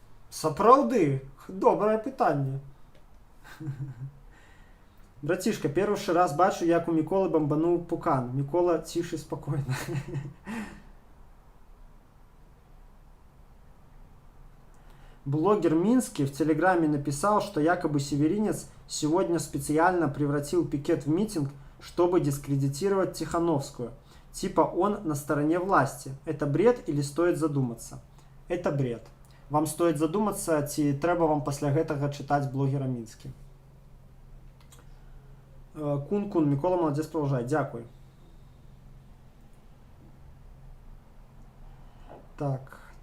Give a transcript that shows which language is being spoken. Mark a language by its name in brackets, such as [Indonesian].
[Belarusian] Сапраўды, добрае пытанне. [Russian] Братишка, первый раз бачу, як у Миколы бомбанул пукан. Микола, тише, спокойно. Блогер Минский в Телеграме написал, что якобы северинец сегодня специально превратил пикет в митинг, чтобы дискредитировать Тихановскую. Типа он на стороне власти. Это бред или стоит задуматься? Это бред. [Belarusian] Вам стоит задуматься, ці трэба вам пасля гэтага чытаць блогера Мінскі. [Russian] Кун-кун, Микола, молодец, продолжай. Дякую. Так.